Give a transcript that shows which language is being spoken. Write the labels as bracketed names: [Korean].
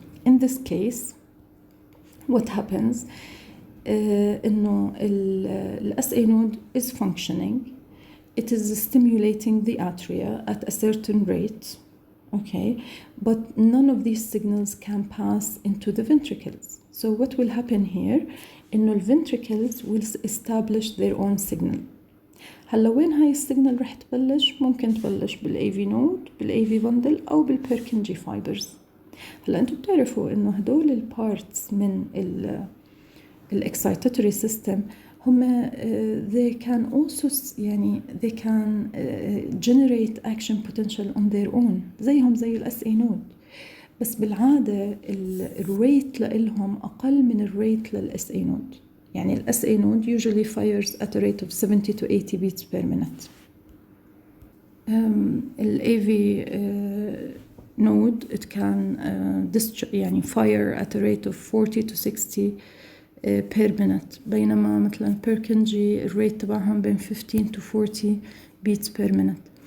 [English] In this case, what happens [Arabic] إنه ال [English] SA node is functioning. It is stimulating the atria at a certain rate. Okay, but none of these signals can pass into the ventricles. So what will happen here? [Arabic] إنه [English] the ventricles will establish their own signal. [Arabic] هلا وين هاي السيجنال رح تبلش؟ ممكن تبلش بالAV node، بالAV bundle أو بالPurkinje fibers. هلا أنتم بتعرفوا إنه هدول البارتس من excitatory system هم [English] they can also [Arabic] يعني [English] they can generate action potential on their own [Arabic] زيهم زي SA node، بس بالعادة الريت لإلهم أقل من الريت للSA node. يعني [English] الSA node usually fires at a rate of 70 to 80 beats per minute. الAV node it can يعني fire at a rate of 40 to 60 per minute، [Arabic] بينما مثلا [English] Purkinje [Arabic] الريت تبعهم بين [English] 15 to 40 beats per minute.